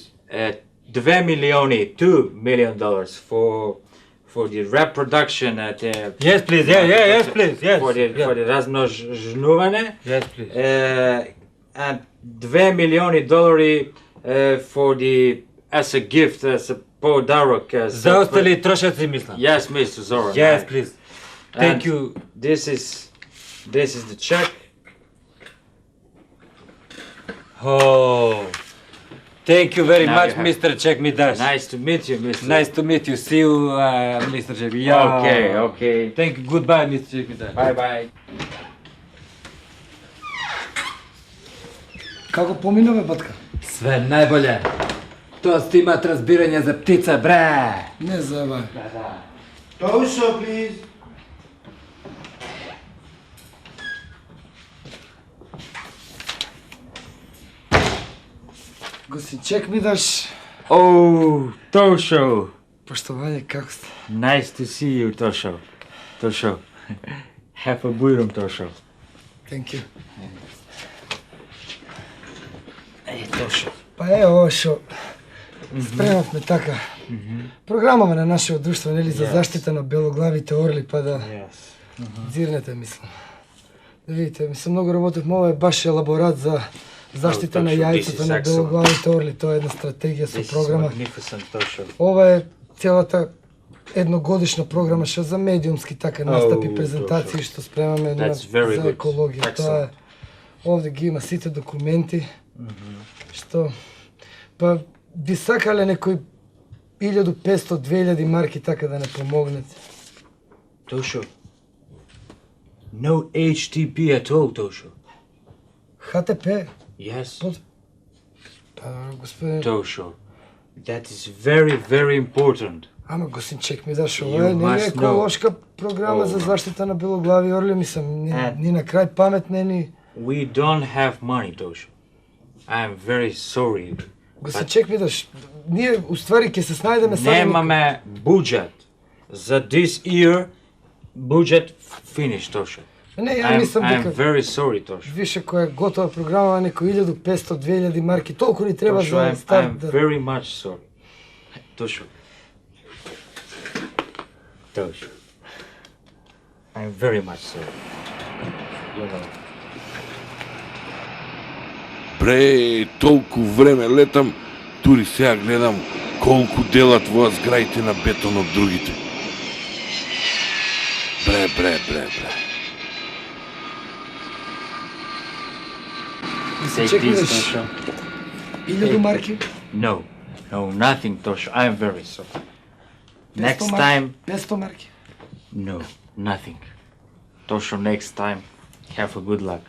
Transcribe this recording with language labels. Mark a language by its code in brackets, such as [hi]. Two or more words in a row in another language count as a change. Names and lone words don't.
[en] $2 million for the reproduction at Yes, please. Yes, please. Yes. for the razmnožnjavanje. Yes, please. And $2 million for the as a gift, as a podarok. [mk] За остали трошаци мислам. [en] Yes, Mr. Zoran. Yes, please. Thank And you. This is the check. Oh. Thank you very Now much, you have- Mr. Jack Midash. Nice to meet you, Mr. Nice to meet you. See you, Mr. Jack. Yeah. Okay. Thank you. Goodbye, Mr. Jack Midash. Bye. [mk] Како помина бе, батка? Све најболе. Тост имат разбирање за птица, бре. Не заебај. [en] Tosho, please. [mk] Госин Чек Мидаш, [en] Oh, Tosho. [mk] поштовање, како сте? [en] Nice to see you, Tosho. Have a bujrum, Tosho. Thank you. Hey, Tosho. [mk] Па е, ова што спремавме така. Програмава на нашето друштво, нели, за [en] Yes. [mk] заштита на белоглавите орли, па да [en] Yes. [mk] дзирнете, мислам. Да видите, мислам, многу работевме, ова е баш елаборат за заштита [en] Oh, [mk] на [en] Tosho, this [mk] јајцата [en] is [mk] на [en] excellent. [mk] белоглавите орли, тоа е една стратегија со [en] This is [mk] програма. [en] magnificent, Tosho. [mk] Ова е целата едногодишна програма што за медиумски така настапи, [en] Oh, [mk] презентации што спремаме на, [en] That's very [mk] за [en] good. [mk] екологија. Тоа е, овде ги има сите документи, што па би сакале некои 1500-2000 марки така да не помогнете. [en] Tosho. No HTP at all, Tosho. [mk] ХТП, [en] Yes. [mk] под... Па, господин... [en] Tosho. That is very important. [mk] Ама госин Чек ми даш, [en] You [mk] ова е не е [en] must [mk] еколошка програма за [en] Oh. [mk] заштита на белоглави орли, мислам, ни на крај паметне, ни... [en] We don't have money, Tosho. I am very sorry. [mk] Госин Чек ми даш, ние уствари ќе се снајдеме сами... Немаме budget. [en] За this year, budget finished, Tosho. [mk] Не, ја мислам [en] I'm [mk] дека... [en] very sorry, Tosho. [mk] Више која е готова програма, некои 1500-2000 марки, толку ни треба [en] Tosho, [mk] за [en] I'm [mk] старт да... [en] very much sorry. Tosho. I'm very much sorry. You know. [mk] Бре, толку време летам, тури сега гледам колку делат во зграите на бетон од другите. Бре. [en] Take Check this, this. Tosho. [mk] 1000 марки. [en] No, nothing, Tosho. I'm very sorry. Next [mk] 500 марки. [en] time, [mk] 500 марки. [en] no, nothing. Tosho, next time, have a good luck.